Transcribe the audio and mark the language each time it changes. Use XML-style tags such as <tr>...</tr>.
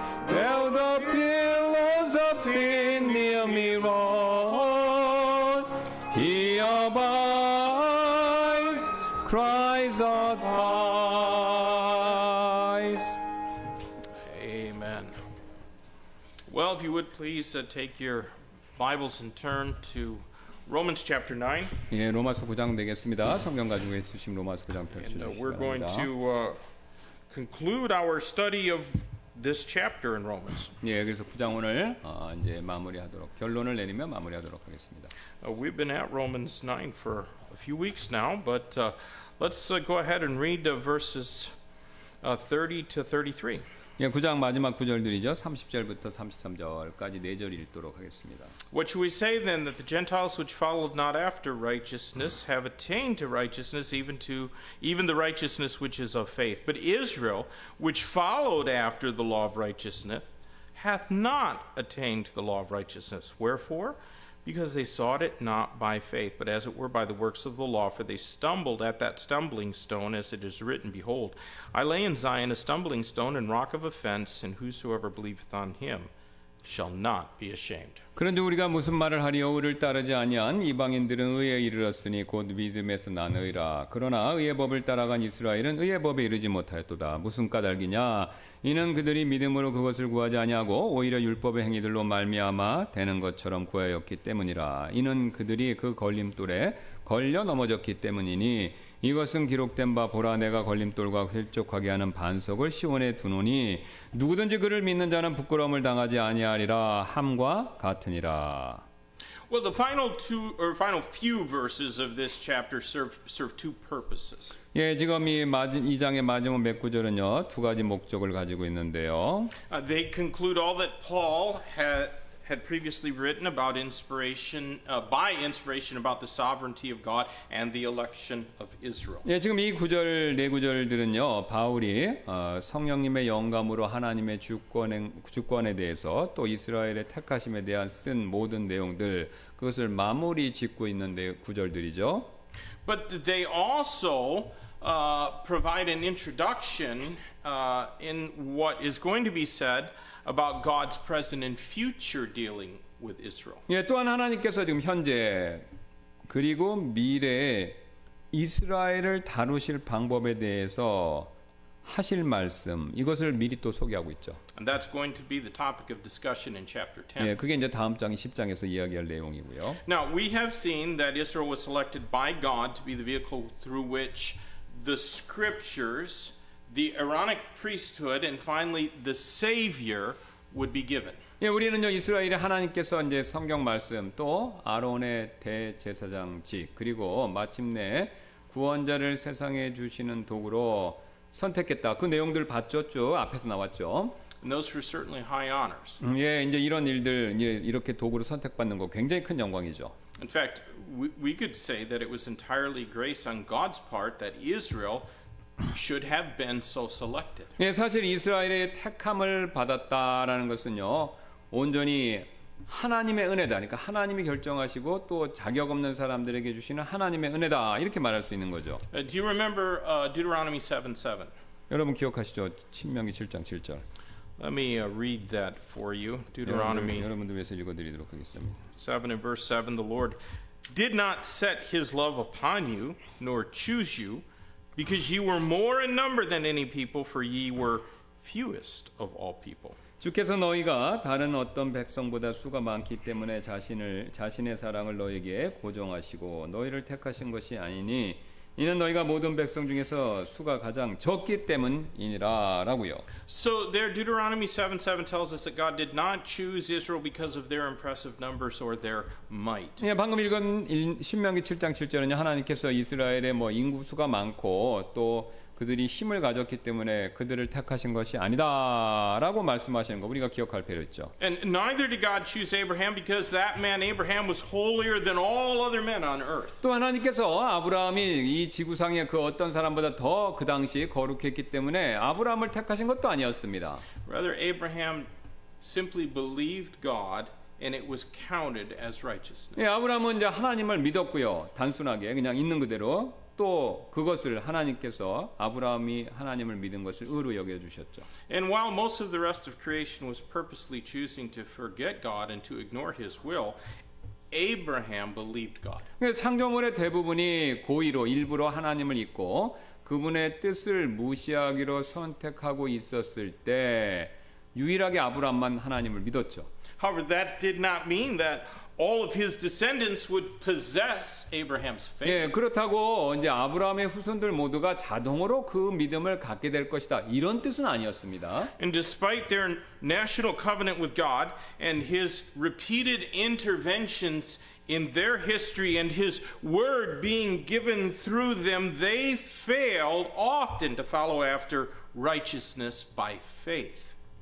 <en>Though the billows of sin near me roll, He abides, cries of eyes. Amen. Well, if you would please take your Bibles and turn to Romans chapter 9.</en> <ko>예, 로마서 9장 되겠습니다. 성경 가지고 있으신 로마서 9장</ko> <en>And</en> <ko>펼쳐주시기</ko> <en>we're going</en> <ko>바랍니다.</ko> <en>to conclude our study of this chapter in Romans.</en> <ko>예, 그래서 9장 오늘 이제 마무리하도록 결론을 내리며 마무리하도록 하겠습니다.</ko> <en>We've been at Romans 9 for a few weeks now, but let's go ahead and read verses 30 to 33.</en> <ko>예, 9장 마지막 구절들이죠. 30절부터 33절까지 4절 읽도록 하겠습니다.</ko> <en>What shall we say then, that the Gentiles which followed not after righteousness have attained to righteousness, even the righteousness which is of faith? But Israel, which followed after the law of righteousness, hath not attained to the law of righteousness. Wherefore? Because they sought it not by faith, but as it were by the works of the law, for they stumbled at that stumbling stone, as it is written, Behold, I lay in Zion a stumbling stone and rock of offense, and whosoever believeth on him shall not be ashamed.</en> <ko>그런데 우리가 무슨 말을 하리요? 의를 따르지 아니한 이방인들은 의에 이르렀으니 곧 믿음에서 난 의라. 그러나 의의 법을 따라간 이스라엘은 의의 법에 이르지 못하였도다. 무슨 까닭이냐? 이는 그들이 믿음으로 그것을 구하지 아니하고 오히려 율법의 행위들로 말미암아 되는 것처럼 구하였기 때문이라. 이는 그들이 그 걸림돌에 걸려 넘어졌기 때문이니 이것은 기록된 바 보라 내가 걸림돌과 휠족하게 하는 반석을 시온에 두노니 누구든지 그를 믿는 자는 부끄러움을 당하지 아니하리라 함과 같으니라.</ko> <en>Well, the final few verses of this chapter serve two purposes.</en> <ko>예, 지금 이 2장의 마지막 몇 구절은요, 두 가지 목적을 가지고 있는데요.</ko> <en>They conclude all that Paul had previously written about by inspiration about the sovereignty of God and the election of Israel.</en> <ko>예, 지금 이 구절 네 구절들은요, 바울이 성령님의 영감으로 하나님의 주권에 대해서 또 이스라엘의 택하심에 대한 쓴 모든 내용들 그것을 마무리 짓고 있는 구절들이죠.</ko> <en>But they also provide an introduction in what is going to be said about God's present and future dealing with Israel.</en> <ko>예, 또한 하나님께서 지금 현재 그리고 미래에 이스라엘을 다루실 방법에 대해서 하실 말씀 이것을 미리 또 소개하고 있죠.</ko> <en>And that's going to be the topic of discussion in chapter 10.</en> <ko>예, 그게 이제 다음 장 10장에서 이야기할 내용이고요.</ko> <en>Now, we have seen that Israel was selected by God to be the vehicle through which the scriptures, the Aaronic priesthood, and finally the Savior would be given.</en> <ko>예, 우리는요 이스라엘의 하나님께서 이제 성경 말씀 또 아론의 대제사장직 그리고 마침내 구원자를 세상에 주시는 도구로 선택했다. 그 내용들 봤죠, 쭉 앞에서 나왔죠.</ko> <en>And those were certainly high honors.</en> <ko>예, 이제 이런 일들 이제 이렇게 도구로 선택받는 거 굉장히 큰 영광이죠.</ko> <en>In fact, we could say that it was entirely grace on God's part that Israel should have been so selected.</en> <ko>예, 사실 이스라엘의 택함을 받았다라는 것은요 온전히 하나님의 은혜다. 그러니까 하나님이 결정하시고 또 자격 없는 사람들에게 주시는 하나님의 은혜다. 이렇게 말할 수 있는 거죠.</ko> <en>Do you remember Deuteronomy 7:7?</en> <ko>여러분 기억하시죠? 신명기 7장 7절.</ko> <en>Let me read that for you. Deuteronomy</en> <ko>여러분들 위해서 읽어드리도록 하겠습니다.</ko> <en>7 and verse 7, the Lord did not set his love upon you, nor choose you, because ye were more in number than any people, for ye were fewest of all people.</en> <ko>주께서 너희가 다른 어떤 백성보다 수가 많기 때문에 자신의 사랑을 너희에게 고정하시고 너희를 택하신 것이 아니니 이는 너희가 모든 백성 중에서 수가 가장 적기 때문이니라라고요.</ko> <en>So there Deuteronomy 7:7 tells us that God did not choose Israel because of their impressive numbers or their might.</en> <ko>예, 방금 읽은 신명기 7장 7절은요. 하나님께서 이스라엘의 인구수가 많고 또 그들이 힘을 가졌기 때문에 그들을 택하신 것이 아니다라고 말씀하시는 거 우리가 기억할 필요 있죠.</ko> <en>And neither did God choose Abraham because that man Abraham was holier than all other men on earth.</en> <ko>또 하나님께서 아브라함이 이 지구상의 그 어떤 사람보다 더 그 당시 거룩했기 때문에 아브라함을 택하신 것도 아니었습니다.</ko> <en>Rather Abraham simply believed God and it was counted as righteousness.</en> <ko>예, 아브라함은 이제 하나님을 믿었고요. 단순하게 그냥 있는 그대로 또 그것을 하나님께서 아브라함이 하나님을 믿은 것을 의로 여겨 주셨죠.</ko> <en>And while most of the rest of creation was purposely choosing to forget God and to ignore his will, Abraham believed God.</en> <ko>창조물의 대부분이 고의로 일부러 하나님을 잊고 그분의 뜻을 무시하기로 선택하고 있었을 때 유일하게 아브라함만 하나님을 믿었죠.</ko> <en>However, that did not mean that all of his descendants would possess Abraham's faith.</en> <ko>예, 그렇다고 이제 아브라함의 후손들 모두가 자동으로 그 믿음을 갖게 될 것이다. 이런 뜻은 아니었습니다.</ko> <en>And despite their national covenant with God and his repeated interventions in their history and his word being given through them, they failed often to follow after righteousness by faith.</en>